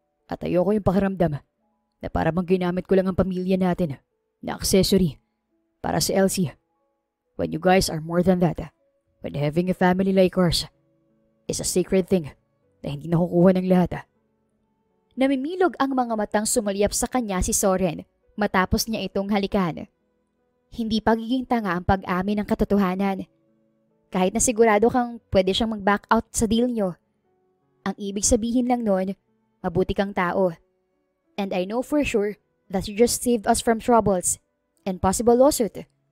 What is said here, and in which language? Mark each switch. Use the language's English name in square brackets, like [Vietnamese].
[Filipino] At ayoko yung pakiramdam na para bang ginamit ko lang ang pamilya natin na accessory para sa Elsie. [English] When you guys are more than that, when having a family like ours is a sacred thing [Filipino] na hindi nakukuha ng lahat. Namimilog ang mga matang sumalyap sa kanya si Soren matapos niya itong halikan. Hindi pagiging tanga ang pag-amin ng katotohanan. Kahit na sigurado kang pwede siyang mag-back out sa deal nyo. Ang ibig sabihin lang nun, mabuti kang tao. [English] And I know for sure that you just saved us from troubles and possible lawsuit.